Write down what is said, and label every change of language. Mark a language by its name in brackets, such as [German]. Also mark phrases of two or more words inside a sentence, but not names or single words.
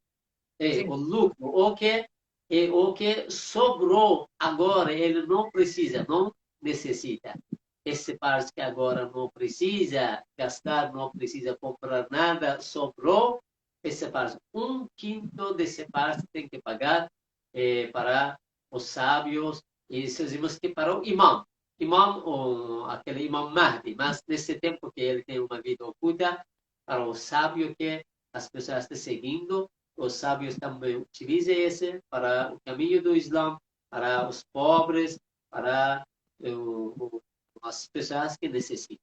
[Portuguese] O lucro, o que sobrou agora, ele não precisa, não necessita. Esse parte que agora não precisa gastar, não precisa comprar nada, sobrou, essa parte, um quinto dessa parte tem que pagar para os sábios, e dizemos que para o imam. Imam, aquele imam Mahdi, mas nesse tempo que ele tem uma vida oculta, para o sábio que as pessoas estão seguindo, os sábios também utilizam esse para o caminho do Islã, para os pobres, para as pessoas que necessitam.